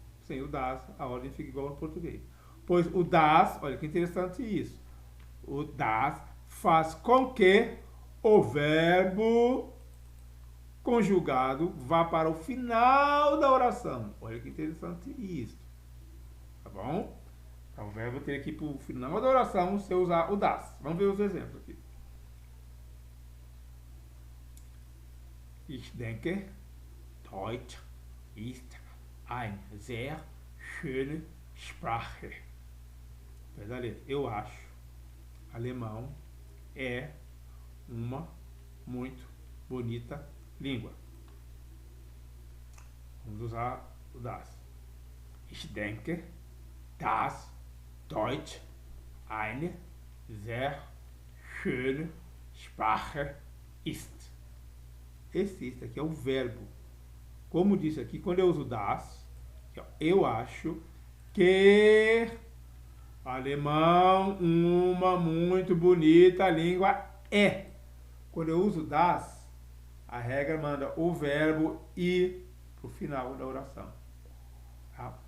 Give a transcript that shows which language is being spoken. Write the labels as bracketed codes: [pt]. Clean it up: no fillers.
[pt] Sem o das, a ordem fica igual ao português. Pois o das, olha que interessante isso, o das faz com que o verbo conjugado vá para o final da oração. Olha que interessante isso. Tá bom? Então o verbo teria que ir para o final da oração se eu usar o das. Vamos ver os exemplos aqui. [de] Ich denke, Deutsch ist eine sehr schöne Sprache. [pt] Eu acho, alemão é uma muito bonita língua. Vamos usar o das. [de] Ich denke, dass Deutsch eine sehr schöne Sprache ist. [pt] Esse aqui é o verbo. Como disse aqui, quando eu uso das, eu acho que alemão uma muito bonita língua é. Quando eu uso das, a regra manda o verbo ir para o final da oração. Tá?